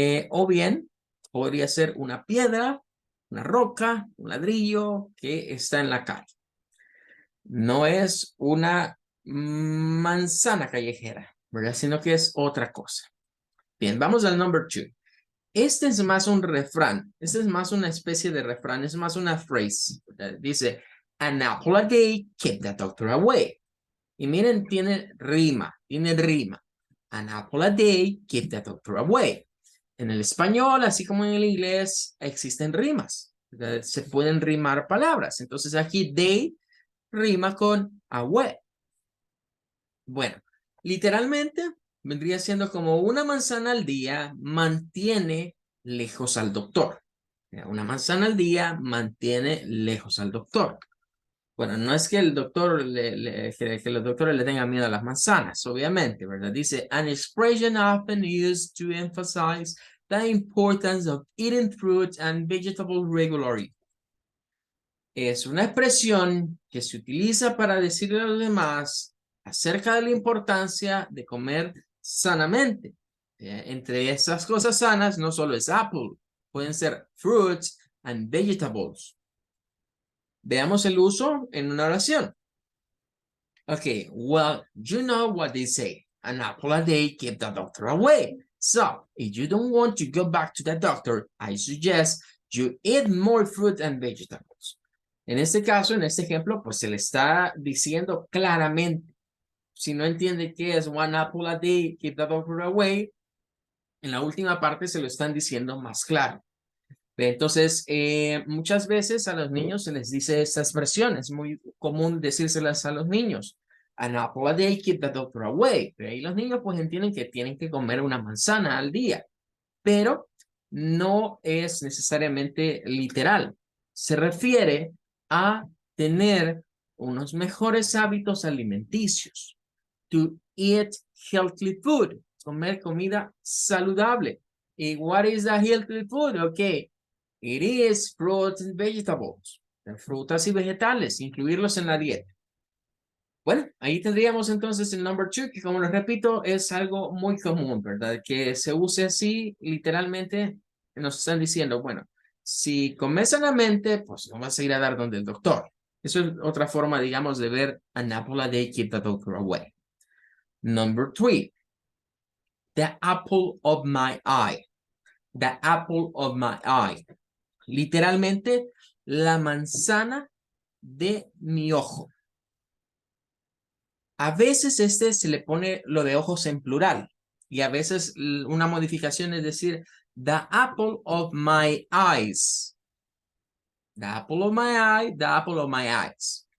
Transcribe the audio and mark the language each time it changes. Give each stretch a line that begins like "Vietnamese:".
Spanish: O bien podría ser una piedra, una roca, un ladrillo que está en la calle. No es una manzana callejera, ¿verdad? Sino que es otra cosa. Bien, vamos al
English: number 2.
Spanish: Este es más un refrán, este es más una especie de refrán, es más una phrase, ¿verdad? Dice,
English: an apple a day keep the doctor away.
Spanish: Y miren, tiene rima, tiene rima.
English: An apple a day keep the doctor away.
Spanish: En el español, así como en el inglés, existen rimas, ¿verdad? Se pueden rimar palabras. Entonces aquí day rima con away. Bueno, literalmente vendría siendo como una manzana al día mantiene lejos al doctor. Una manzana al día mantiene lejos al doctor. Bueno, no es que el doctor que los doctores le tengan miedo a las manzanas, obviamente, ¿verdad? Dice,
English: an expression often used to emphasize the importance of eating fruit and vegetables regularly.
Spanish: Es una expresión que se utiliza para decirle a los demás acerca de la importancia de comer sanamente. Entre esas cosas sanas no solo es apple, pueden ser
English: fruits and vegetables.
Spanish: Veamos el uso en una oración.
English: Okay, well, you know what they say. An apple a day keeps the doctor away. So, if you don't want to go back to the doctor, I suggest you eat more fruit and vegetables.
Spanish: En este caso, en este ejemplo, pues se le está diciendo claramente. Si no entiende qué es
English: one apple a day, keep the doctor away,
Spanish: en la última parte se lo están diciendo más claro. Entonces, muchas veces a los niños se les dice esta expresión, es muy común decírselas a los niños.
English: An apple a day, keep the doctor away.
Spanish: Pero ahí los niños pues entienden que tienen que comer una manzana al día, pero no es necesariamente literal. Se refiere a tener unos mejores hábitos alimenticios.
English: To eat healthy food,
Spanish: comer comida saludable.
English: ¿Y what is the healthy food? Okay. It is fruits and vegetables,
Spanish: frutas y vegetales, incluirlos en la dieta. Bueno, ahí tendríamos entonces el
English: number 2,
Spanish: que como les repito, es algo muy común, ¿verdad? Que se use así, literalmente nos están diciendo, bueno, si comes sanamente, pues no vas a ir a dar donde el doctor. Eso es otra forma, digamos, de ver
English: an apple a day keep the doctor away. Number 3, the apple of my eye. The apple of my eye.
Spanish: Literalmente, la manzana de mi ojo. A veces se le pone lo de ojos en plural y a veces una modificación es decir,
English: the apple of my eyes. The apple of my eye, the apple of my eyes.